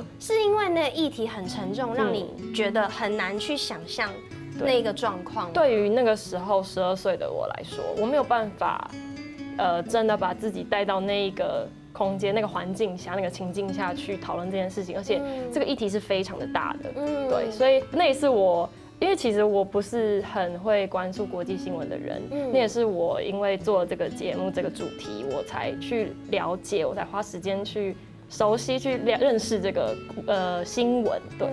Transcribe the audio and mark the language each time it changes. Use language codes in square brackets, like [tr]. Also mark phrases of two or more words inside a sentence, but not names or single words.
[zh] 是因為那個議題很沉重，讓你覺得很難去想象那個狀況。對於那個時候12歲的我來說，我沒有辦法，真的把自己帶到那一個空間、那個環境下、那個情境下去討論這件事情，而且這個議題是非常的大的。對，所以那也是我。因為其實我不是很會關注國際新聞的人，那也是我因為做這個節目這個主題，我才去了解，我才花時間去熟悉去认识这个新闻，对。